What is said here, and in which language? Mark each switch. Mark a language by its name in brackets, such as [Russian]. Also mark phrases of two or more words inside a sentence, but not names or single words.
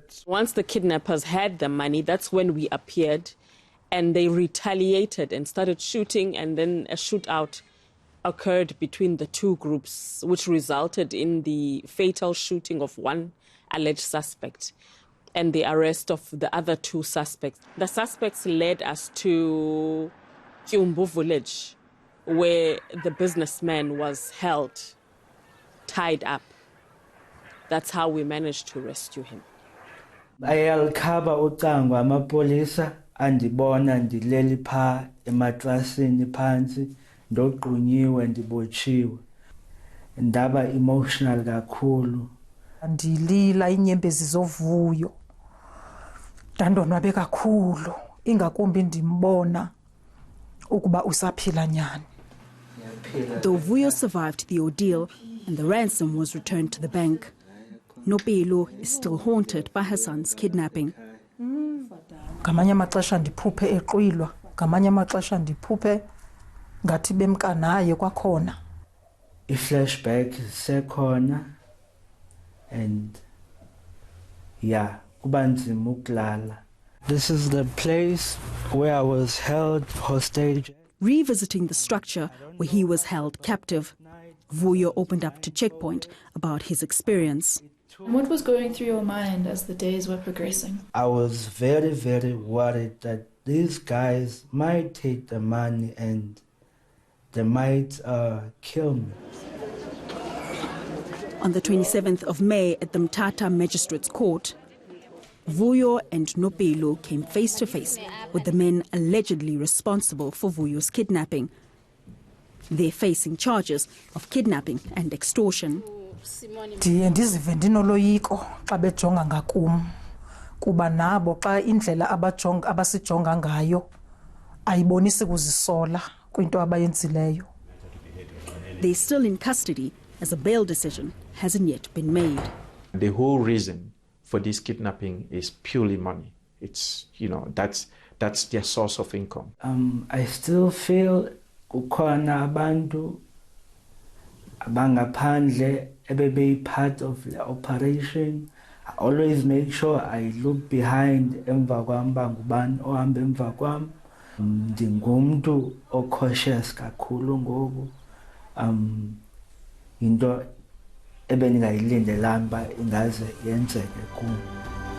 [English] Once the kidnappers had the money, that's when we appeared, and they retaliated and started shooting, and then a shootout occurred between the two groups, which resulted in the fatal shooting of one alleged suspect and the arrest of the other two suspects. The suspects led us to Kyumbu village, where the businessman was held, tied up. That's how we managed to rescue him. [Xhosa] Ayalikhaba ucango amapolisa andibona ndileli pha ematrasini phansi ndogqunyiwe ndibotshiwe ndaba emotional kakhulu. Ndilila inyembezi zovuyo. Ndandonwabe kakhulu ingakumbi ndimbona ukuba usaphila nyani. [English] Though Vuyo survived the ordeal and the ransom was returned to the bank, Nopelo is still haunted by her son's kidnapping. [Xhosa] Ngamanye amaxesha ndiphuphe eqwilwa, ngamanye amaxesha ndiphuphe ngathi bemka naye kwakhona. I-flashback sekhona [English] and yeah, [Xhosa] kuba nzima ukulala. [English] This is the place where I was held hostage. Revisiting the structure where he was held captive, Vuyo opened up to Checkpoint about his experience. What was going through your mind as the days were progressing? I was very, very worried that these guys might take the money and they might kill me. On the 27th of May at the Mthatha Magistrates Court, Vuyo and Nopelo came face to face with the men allegedly responsible for Vuyo's kidnapping. They're facing charges of kidnapping and extortion. [Xhosa] Ndiye ndizive ndinoloyiko xa bejonga ngakum kuba nabo xa indlela abasijonga ngayo ayibonisi kuzisola kwinto abayenzileyo. [English] They're still in custody as a bail decision hasn't yet been made. The whole reason for this kidnapping is purely money. It's, that's their source of income. I still feel [Xhosa] kukhona abantu abangaphandle ebebe [English] part of the operation. I always make sure I look behind [Xhosa] emva kwam bangubani ohamba emva kwam. Ndingumuntu cautious kakhulu ngoku. Into ebengayilindelanga ba ingaze yenzeke kum.